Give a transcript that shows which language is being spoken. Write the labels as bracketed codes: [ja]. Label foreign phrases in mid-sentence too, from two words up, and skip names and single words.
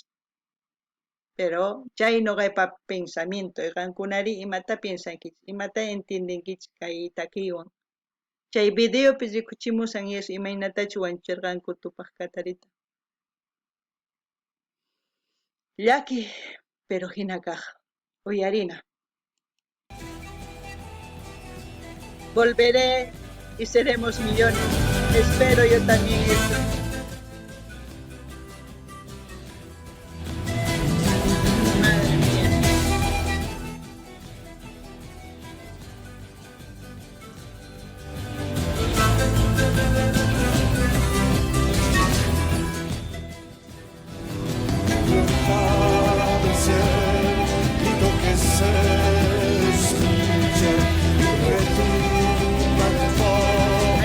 [qu] Pero chay noqaypa pensamiento qankunari imata piensankichis, imata entiendenkichis kay takiwan. Chay videopi rikuchimusan eso imaynatachu wañuchirqanku Tupac Katarita. Llaki, pero hina kaq, uyarina. [es] volveré y seremos millones. Espero yo también eso. Madre mía. Libertad de ser y lo que se escucha y retumba en toda